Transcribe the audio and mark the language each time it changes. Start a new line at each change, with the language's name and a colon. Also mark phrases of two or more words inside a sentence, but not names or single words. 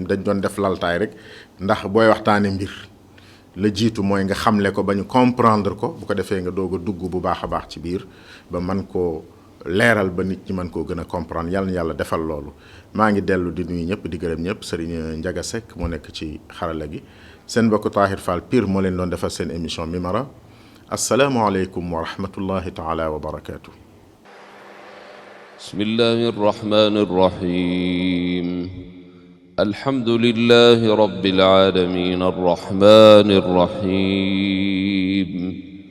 Wolof: dañ doon def laltaay rek, ndax booy waxtaane mbir la jiitu mooy nga xamle ko ba ñu comprendre ko, bu ko defee nga doog a dugg bu baax a baax ci biir ba man koo leeral ba nit ñi mën koo gën a comprendre. yàlla na yàlla defal loolu. maa ngi dellu di nuyu ñëpp, di gërëm ñëpp. Serigne Ndiaga Seck moo nekk ci xarala gi, seen mbokk Tahir Fall Pire moo leen doon defal seen émission Mimara.
Arabic: السلام عليكم ورحمة الله تعالى وبركاته. بسم الله الرحمن الرحيم الحمد لله رب العالمين الرحمن الرحيم